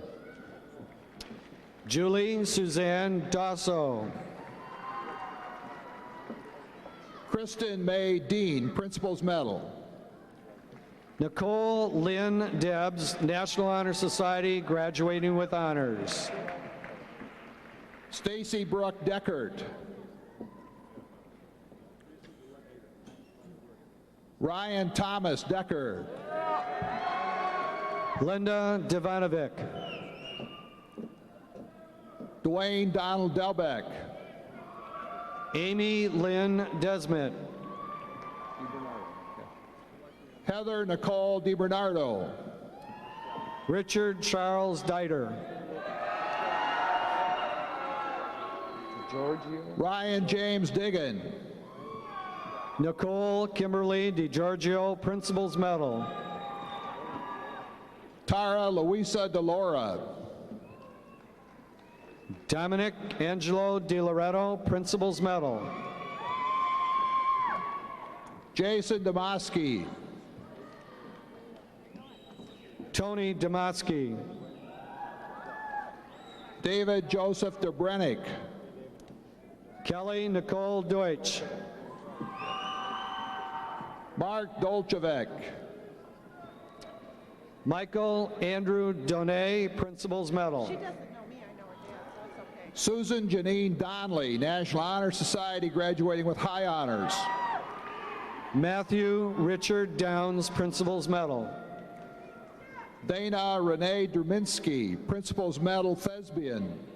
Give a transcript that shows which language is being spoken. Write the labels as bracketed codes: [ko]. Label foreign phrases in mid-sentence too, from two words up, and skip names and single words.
[en] Julie Suzanne Dosso. Kristen May Dean, Principal's Medal. Nicole Lynn Debs, National Honor Society, graduating with honors. Stacy Brooke Deckert. Ryan Thomas Decker. Linda Devanovic. Dwayne Donald Delbeck. Amy Lynn Desmet. Heather Nicole DiBernardo. Richard Charles Dieter. Ryan James Diggin. Nicole Kimberly DiGiorgio, Principal's Medal. Tara Luisa DeLora. Dominic Angelo DiLoretto, Principal's Medal. Jason Demoski. Tony Demoski. David Joseph DeBrennick. Kelly Nicole Deutsch. Mark Dolchevek. Michael Andrew Donay, Principal's Medal. She doesn't know me, I know her dad, so it's okay. Susan Janine Donnelly, National Honor Society, graduating with high honors. Matthew Richard Downs, Principal's Medal. Dana Renee Druminski, Principal's Medal, Thespian.